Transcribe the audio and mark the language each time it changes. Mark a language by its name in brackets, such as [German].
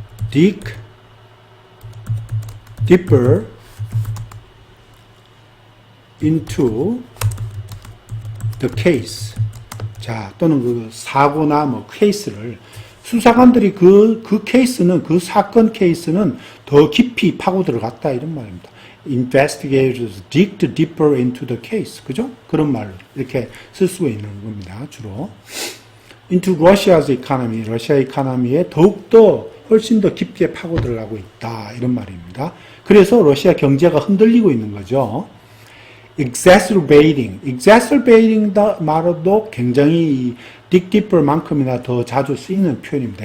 [English] dig deeper into the case. [Korean] 자, 또는 그 사고나 뭐 케이스를 수사관들이 그 케이스는 그 사건 케이스는 더 깊이 파고 들어갔다 이런 말입니다. [English] Investigators digged deeper into the case. [Korean] 그죠? 그런 말 이렇게 쓸 수가 있는 겁니다. 주로 [English] into Russia's economy. [Korean] 러시아 이코노미에 더욱더 훨씬 더 깊게 파고 들어가고 있다 이런 말입니다. 그래서 러시아 경제가 흔들리고 있는 거죠. exacerbating 말도 굉장히 [English] dig deeper [Korean] 만큼이나 더 자주 쓰이는 표현입니다.